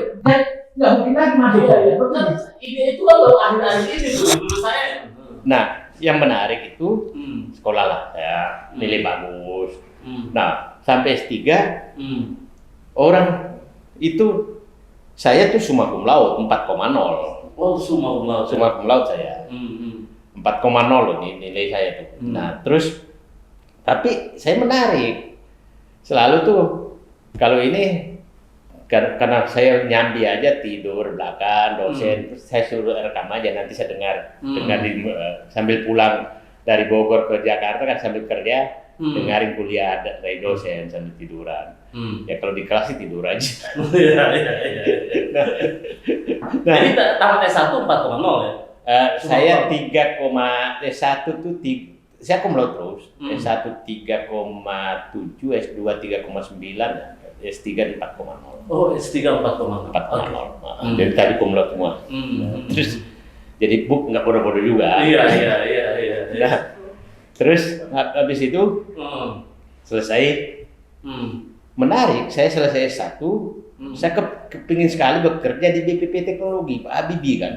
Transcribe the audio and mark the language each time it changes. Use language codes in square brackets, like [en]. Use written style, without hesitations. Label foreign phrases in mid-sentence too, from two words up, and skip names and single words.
[id] Nggak mungkin lagi masuk. Ide itu kan baru akhir-akhir ini tuh menurut saya. Nah, yang menarik itu sekolah lah, ya nilai bagus. Nah, sampai S3 orang itu saya tuh [la] summa cum laude [id] 4,0. [la] Oh, summa cum laude. Summa cum laude [id] saya. 4,0 loh nilai saya tuh. Nah, terus tapi saya menarik. Selalu tuh kalau ini karena saya nyambi aja tidur belakang dosen, saya suruh rekam aja, nanti saya dengar sambil pulang dari Bogor ke Jakarta kan sambil kerja dengarin kuliah dari dosen sambil tiduran. Ya kalau di kelas sih tidur aja. Nah, jadi tamat S1 4,0 ya? Saya 3,1 tuh saya [la] cum laude [id] terus. S1 3,7, S2 3,9. S3 di 4,0. Oh, S3 4,0. 4,0. Dari tadi [la] cum laude [id] semua. Terus jadi book nggak bodoh-bodoh juga. Iya. Nah, terus habis itu selesai. Menarik, saya selesai S1, saya kepingin sekali bekerja di BPP Teknologi, Pak Habibie kan.